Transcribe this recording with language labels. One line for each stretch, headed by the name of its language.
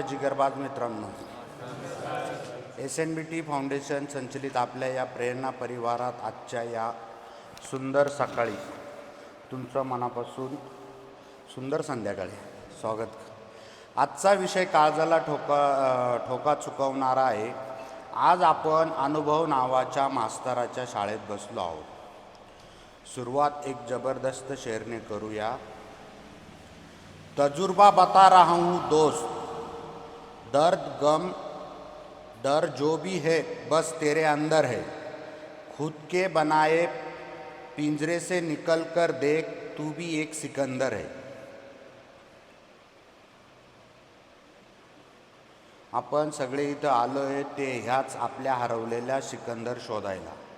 Marathi: जिगरबाज मित्रांनो, SNBT foundation संचलित आपल्या या प्रेरणा परिवारात आजच्या या सुंदर सकाळी तुमचं मनापासून सुंदर संध्याकाळी स्वागत. आजचा विषय काळजाला ठोका चुकवणारा आहे. आज आपण अनुभव नावाच्या मास्तराच्या शाळेत बसलो आहोत. सुरुवात एक जबरदस्त शेरने करूया.
Hindi: तजुर्बा बता रहा हूँ दोस्त, दर्द गम डर जो भी है बस तेरे अंदर है. खुद के बनाए पिंजरे से निकल कर देख, तू भी एक सिकंदर है.
Marathi: आपण सगळे इथं आलो आहे ते ह्याच आपल्या हरवलेल्या सिकंदर शोधायला.